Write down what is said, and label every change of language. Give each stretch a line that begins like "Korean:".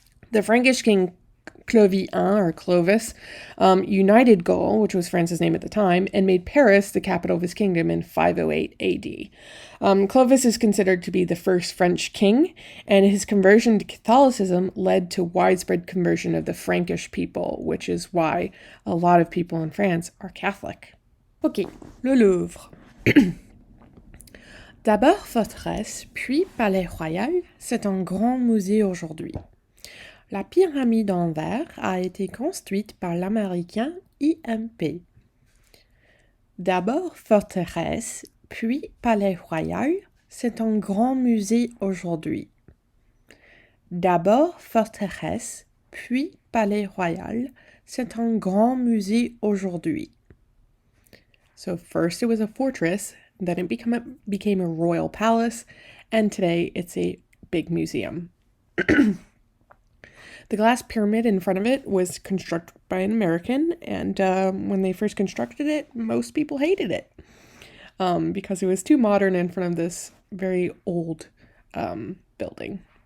English: The Frankish king Clovis united Gaul, which was France's name at the time, and made Paris the capital of his kingdom in 508 AD. Clovis is considered to be the first French king, and his conversion to Catholicism led to widespread conversion of the Frankish people, which is why a lot of people in France are Catholic.
French: Ok, le Louvre. D'abord forteresse, puis palais royal, c'est un grand musée aujourd'hui. La pyramide en verre a été construite par l'Américain IMP. D'abord forteresse, puis palais royal, c'est un grand musée aujourd'hui. D'abord forteresse, puis palais royal, c'est un grand musée aujourd'hui.
English: So first it was a fortress, then it became a royal palace, and today it's a big museum. The glass pyramid in front of it was constructed by an American, and when they first constructed it, most people hated it because it was too modern in front of this very old building.